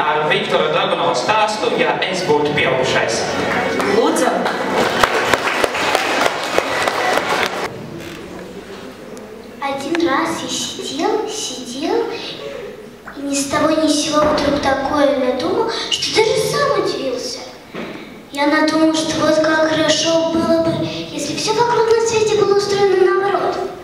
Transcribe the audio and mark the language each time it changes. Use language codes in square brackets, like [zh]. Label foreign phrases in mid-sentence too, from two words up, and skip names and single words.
[lv] Viktora Dragunova stāstu Ja es būtu pieaugušais. Lūdzu! [ru] Один раз я сидел, и ни с того ни с сего вдруг такое надумал, что даже сам удивился. Я надумал, что вот как хорошо было бы, если все вокруг на свете было устроено наоборот.